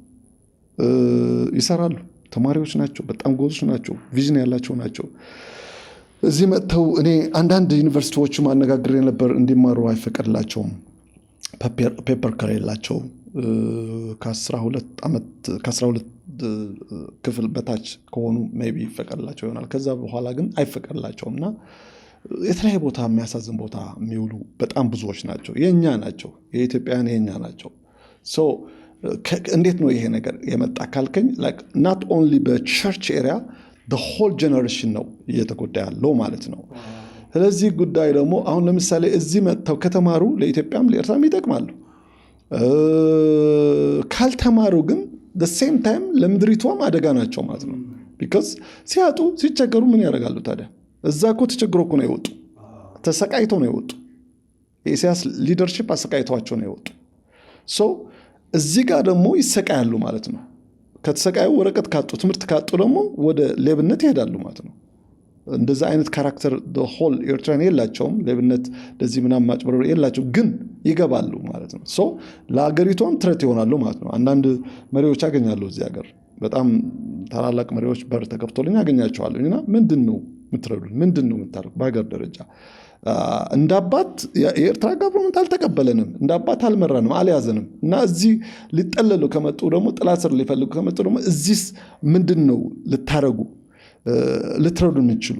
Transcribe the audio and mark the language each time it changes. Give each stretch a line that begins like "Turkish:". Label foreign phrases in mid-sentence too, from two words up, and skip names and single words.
Amharic: ይሰራሉ። ተማሪዎች ናቸው። በጣም ጎዞች ናቸው። ቪዥን ያላቸው ናቸው። እዚህ መጥተው እኔ አንዳንድ ዩኒቨርሲቲዎችም አነጋግሬ ነበር። እንዲማሩ አይፈቀድላቸውም። ፔፐር ከሌላቸው ከ12 ክፍል በታች ከሆኑ ሜቢ ይፈቀድላቸው ይሆናል። ከዛ በኋላ ግን አይፈቀድላቸውም እና የተለያየ ቦታ የሚያሳዝን ቦታ የሚውሉ በጣም ብዙዎች ናቸው። የኛ ናቸው። የኢትዮጵያውያን የኛ ናቸው። እንዴት ነው ይሄ ነገር የመጣ ካልከኝ
English: not only
Amharic: በቸርች ኤሪያ
English: the whole generation
Amharic: ነው እየተጎዳ ያለው ማለት ነው። ስለዚህ ጉዳይ ደግሞ አሁን ለምሳሌ እዚህ መጥተው ከተማሩ ለኢትዮጵያም ለኤርትራም ይጠቅማሉ። ካልተማሩ ግን
English: the same time
Amharic: ለምድሪቷም አደጋ ናቸው ማለት ነው። because ሲያጡ ሲቸገሩ ምን ያደርጋሉ ታዲያ? እዛ እኮ ተቸግሮ እኮ ነው የወጡ። ተሰቃይተው ነው የወጡ። የኢሳያስ ሊደርሺፕ አሰቃይተዋቸው ነው የወጡ። እዚህ ጋር ደግሞ ይሰቃያሉ ማለት ነው። ከተሰቃዩ ወረቀት ካጡ ትምህርት ካጡ ደግሞ ወደ ሌብነት ይሄዳሉ ማለት ነው። እንደዛ አይነት ካራክተር
English: the whole
Amharic: ኤርትራን የላቸውም። ሌብነት እንደዚህ ምናምን ማጭበርበር የላቸው፣ ግን ይገባሉ ማለት ነው። ለሀገሪቷም ትረት ይሆናሉ ማለት ነው። አንዳንድ መሪዎች ያገኛሉ እዚህ ሀገር በጣም ታላላቅ መሪዎች በር ተከፍቶልኝ ያገኛቸዋለሁ እና ምንድነው የምትረዱን? ምንድነው የምታደርጉት? በሀገር ደረጃ እንዳባት የኤርትራ ጋቨርንመንት አልተቀበለንም፣ እንዳባት አልመራንም፣ አልያዘንም እና እዚህ ሊጠለሉ ከመጡ ደግሞ ጥላ ስር ሊፈልጉ ከመጡ ደግሞ እዚህስ ምንድነው ልትረዱ የምትችሉ?